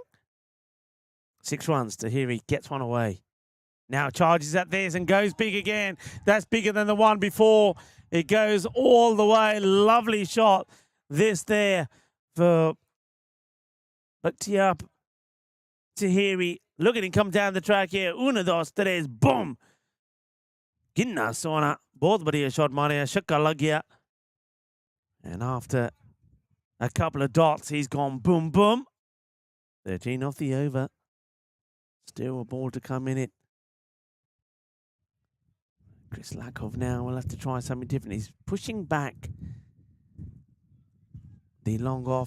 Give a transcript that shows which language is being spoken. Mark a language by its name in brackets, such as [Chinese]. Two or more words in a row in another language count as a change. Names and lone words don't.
[English] 6 runs to here. He gets one away. Now charges at this and goes big again. That's bigger than the one before. It goes all the way. Lovely shot. This there for Bakhtiar Tahiri. Look at him come down the track here. [Spanish] Una, dos, tres, [Punjabi] boom. ਕਿੰਨਾ ਸੋਹਣਾ. [Hindi] Both बढ़िया shot मारे शक्का लग गया. [English] And after a couple of dots, he's gone boom, boom. 13 off the over. Still a ball to come in it. Chris Lakov now will have to try something different. He's pushing back the long off.